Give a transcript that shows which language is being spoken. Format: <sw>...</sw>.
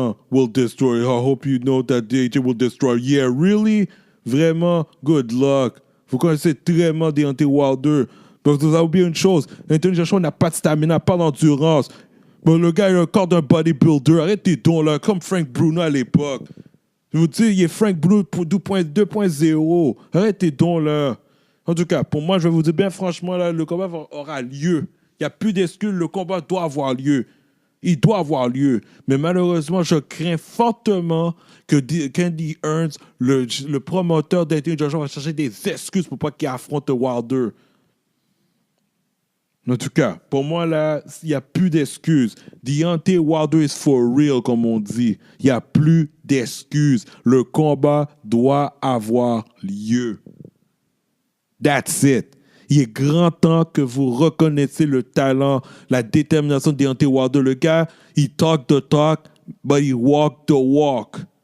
<en>Will destroy. I hope you know that DHA will destroy. Yeah, really?</en> <fr>Vraiment?</fr> <en>Good luck.</en> <fr>Vous connaissez très mal Deontay Wilder. Mais vous avez oublié une chose. Anthony Joshua n'a pas de stamina, pas d'endurance. Bon, le gars, il a le corps d'un bodybuilder. Arrêtez donc, là. Comme Frank Bruno à l'époque. Je vous dis, il est Frank Bruno 2.0. Arrêtez donc, là. En tout cas, pour moi, je vais vous dire bien franchement, là, le combat aura lieu. Il n'y a plus d'excuses. Le combat doit avoir lieu. Il doit avoir lieu. Mais malheureusement, je crains fortement que Candy Earns, le promoteur d'Anthony Joshua, va chercher des excuses pour pas qu'il affronte Wilder. En tout cas, pour moi, là, il n'y a plus d'excuses.</fr> <en>Deontay Wilder is for real,</en> <fr>comme on dit. Il n'y a plus d'excuses. Le combat doit avoir lieu.</fr> <en>That's it.</en> <fr>Il est grand temps que vous reconnaissiez le talent, la détermination de Deontay Wilder. Le gars, il</fr> <en>talk the talk, but he walk the walk.</en>